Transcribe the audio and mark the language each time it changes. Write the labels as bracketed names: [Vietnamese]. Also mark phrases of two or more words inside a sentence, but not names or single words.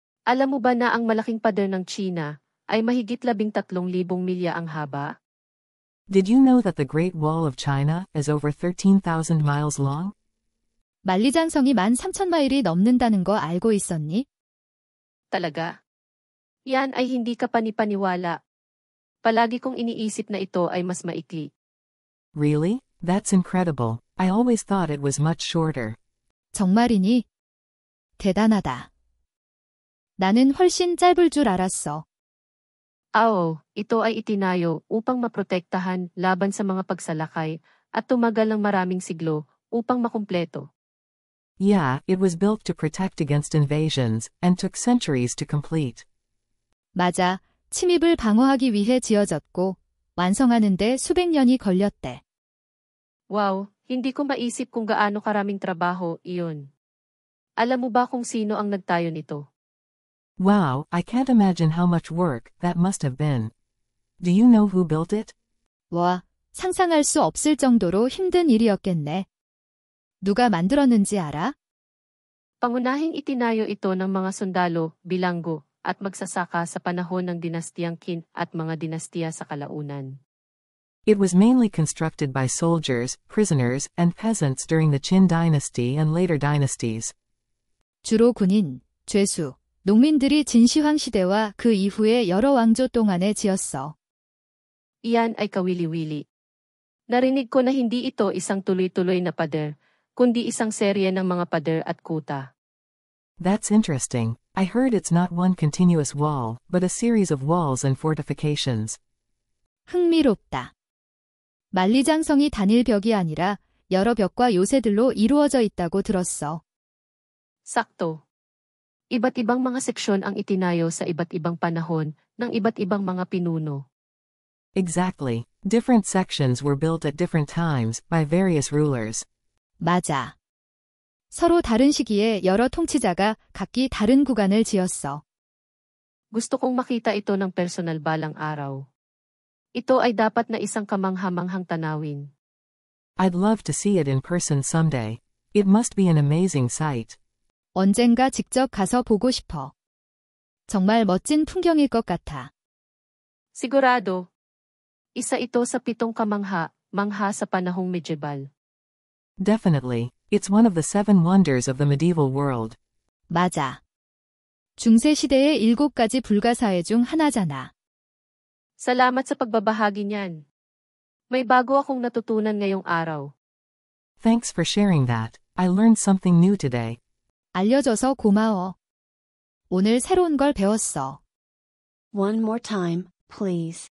[Filipino] Alam mo ba na ang malaking pader ng China ay mahigit 13,000 milya ang haba? [English] Did you know that the Great Wall of China is over 13,000 miles long? [Korean] 만리장성이 13,000마일이 넘는다는 거 알고 있었니? [Filipino] Talaga? Yan ay hindi ka panipaniwala. Palagi kong iniisip na ito ay mas maikli. [English] Really? That's incredible. I always thought it was much shorter. [Korean] 정말이니? 대단하다. 나는 훨씬 짧을 줄 알았어. [Filipino] Ito ay itinayo upang maprotektahan laban sa mga pagsalakay at tumagal ng maraming siglo upang makumpleto. [English] Yeah, it was built to protect against invasions, and took centuries to complete. [Korean] 맞아. 침입을 방어하기 위해 지어졌고, 완성하는데 수백 년이 걸렸대. [Filipino] Wow, hindi ko maisip kung gaano karaming trabaho iyon. Alam mo ba kung sino ang nagtayo nito? [English] Wow, I can't imagine how much work that must have been. Do you know who built it? [Korean] 와, 상상할 수 없을 정도로 힘든 일이었겠네. 누가 만들었는지 알아? [Filipino] Pangunahing itinayo ito ng mga sundalo, bilanggo, at magsasaka sa panahon ng dinastiyang Qin at mga dinastiya sa kalaunan. [English] It was mainly constructed by soldiers, prisoners, and peasants during the Qin dynasty and later dynasties. [Korean] 주로 군인, 죄수, 농민들이 진시황 시대와 그 이후의 여러 왕조 동안에 지었어. [Filipino] Iyan ay kawili-wili. Narinig ko na hindi ito isang tuloy-tuloy na pader, kundi isang serye ng mga pader at kuta. [English] That's interesting. I heard it's not one continuous wall, but a series of walls and fortifications. [Korean] 흥미롭다. 만리장성이 단일 벽이 아니라 여러 벽과 요새들로 이루어져 있다고 들었어. [Filipino] Sakto. Iba't ibang mga seksyon ang itinayo sa iba't ibang panahon ng iba't ibang mga pinuno. [English] Exactly. Different sections were built at different times by various rulers. [Korean] 맞아. 서로 다른 시기에 여러 통치자가 각기 다른 구간을 지었어. [Filipino] Gusto kong makita ito ng personal balang araw. Ito ay dapat na isang kamangha-manghang tanawin. [English] I'd love to see it in person someday. It must be an amazing sight. [Korean] 언젠가 직접 가서 보고 싶어. 정말 멋진 풍경일 것 같아. [Filipino] Sigurado. Isa ito sa 7 kamangha-mangha sa panahong medieval. [English] Definitely. It's one of the 7 wonders of the medieval world. [Korean] 맞아. 중세시대의 7가지 불가사의 중 하나잖아. [Filipino] Salamat sa pagbabahagi niyan. May bago akong natutunan ngayong araw. [English] Thanks for sharing that. I learned something new today. [Korean] 알려줘서 고마워. 오늘 새로운 걸 배웠어. [English] One more time, please.